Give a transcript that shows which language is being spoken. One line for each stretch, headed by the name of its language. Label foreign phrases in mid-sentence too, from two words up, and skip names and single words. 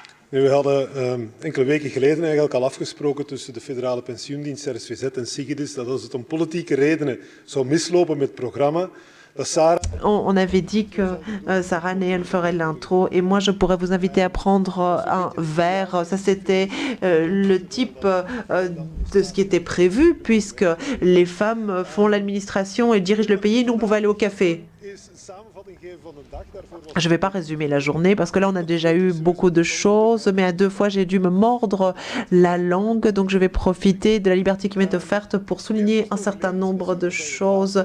Dutch: We hadden enkele weken geleden eigenlijk al afgesproken tussen de Federale Pensioendienst, RSVZ en Sigidis dat als het om politieke redenen zou mislopen met het programma, dat Sarah...
French: On avait dit que Sarah Neel ferait l'intro et moi je pourrais vous inviter à prendre un verre. Ça c'était le type de ce qui était prévu puisque les femmes font l'administration et dirigent le pays. Nous on pouvait aller au café. Je ne vais pas résumer la journée parce que là on a déjà eu beaucoup de choses, mais à deux fois j'ai dû me mordre la langue, donc je vais profiter de la liberté qui m'est offerte pour souligner un certain nombre de choses.